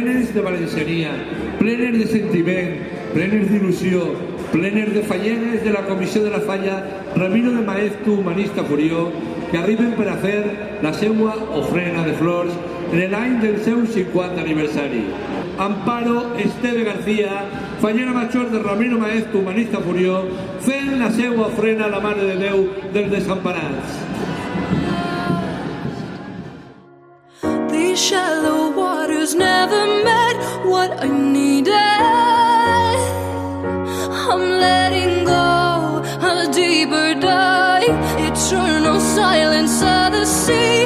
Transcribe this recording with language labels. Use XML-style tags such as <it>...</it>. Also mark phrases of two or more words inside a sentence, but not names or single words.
<ca>plenes de valenciania, plenes de sentiment, plenes d'il·lusió, plenes de falleres de la Comissió de la Falla Ramiro de Maeztu Humanista Furió, que arriben per a fer la seva ofrena de flors en l'any del seu 50 aniversari. Amparo Esteve García, fallera major de Ramiro Maeztu Humanista Furió, fent la seva ofrena a la Mare de Déu dels Desemparats.</ca> <en>These shallow waters never met what I needed. I'm letting go a deeper dive, eternal silence of the sea.</en>